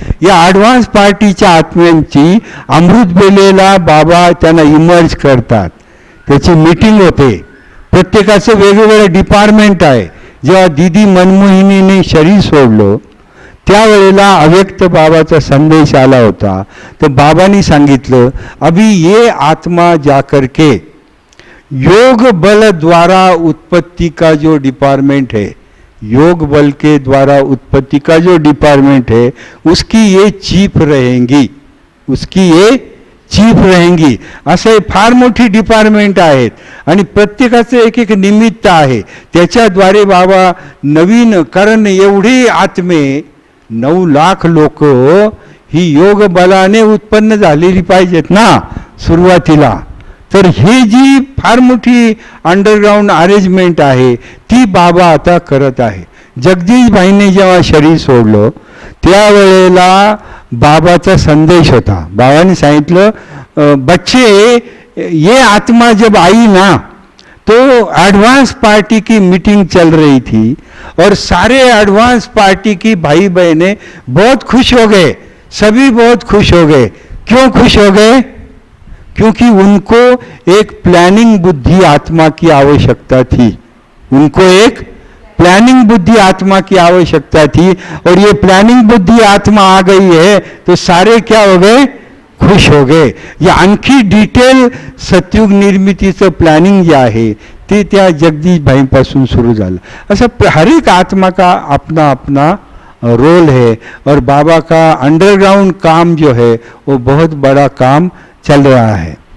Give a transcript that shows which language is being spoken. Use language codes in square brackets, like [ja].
[mr] या ॲडव्हान्स पार्टीच्या आत्म्यांची अमृत बेलेला बाबा त्यांना इमर्ज करतात. त्याची मीटिंग होते. प्रत्येकाचं वेगवेगळं डिपार्टमेंट आहे. जेव्हा दीदी मनमोहिनीने शरीर सोडलं त्यावेळेला अव्यक्त बाबाचा संदेश आला होता. तर बाबांनी सांगितलं [hi] अभी ये आत्मा जा करके योग बल द्वारा उत्पत्ति का जो डिपार्टमेंट है, योग बल के द्वारा उत्पत्ति का जो डिपार्टमेंट है उसकी ये चीफ रहेंगी, उसकी ये चीफ रहेंगी. [mr] असे फार मोठी डिपार्टमेंट आहेत आणि प्रत्येकाचं एक एक निमित्त आहे. त्याच्याद्वारे बाबा नवीन कारण एवढे आत्मे 9 लाख लोक ही योग बलाने उत्पन्न झालेली पाहिजेत ना सुरुवातीला. तर हे जी फार मोठी अंडरग्राऊंड अरेंजमेंट आहे ती बाबा आता करत आहे. जगदीश भाईने जेव्हा शरीर सोडलं त्यावेळेला बाबाचा संदेश होता. बाबाने सांगितलं [hi] बच्चे ये आत्मा जब आई ना तो एडवांस पार्टी की मीटिंग चल रही थी और सारे एडवांस पार्टी की भाई बहनें बहुत खुश हो गए, सभी बहुत खुश हो गए. क्यों खुश हो गए? क्योंकि उनको एक प्लानिंग बुद्धि आत्मा की आवश्यकता थी. उनको एक प्लानिंग बुद्धि आत्मा की आवश्यकता थी और ये प्लानिंग बुद्धि आत्मा आ गई है तो सारे क्या हो गए? खुश हो गए. [mr] या आणखी डिटेल सतयुग निर्मितीचं प्लॅनिंग जे आहे ते त्या जगदीश भाईपासून सुरू झालं. [hi] असं हर एक आत्मा का अपना अपना रोल है और बाबा का अंडरग्राउंड काम जो है वो बहुत बड़ा काम चल रहा है.